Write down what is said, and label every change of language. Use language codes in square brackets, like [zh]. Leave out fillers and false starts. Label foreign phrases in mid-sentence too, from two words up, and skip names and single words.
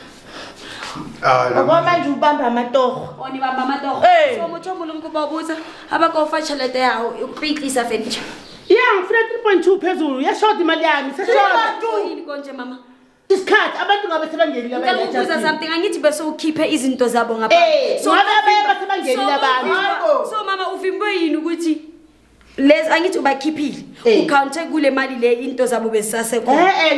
[zu] manje ubamba amatogo [st] oni bamba amatogo so motho mo leng kopa botsa ha ba ka o fa chelete yao o qitlisa furniture [zu] ngifuna 3.2 phezulu yashoda imali yami seshoda yini konje mama isikhathi abantu ngabe sebangenile ngikubuza something angithi bese ukhiphe izinto zabo ngapha so ngabe sebangenile abantu so mama uvimbe yini ukuthi les angithi ubakhiphile ucounte kule mali le into zabo besasekhona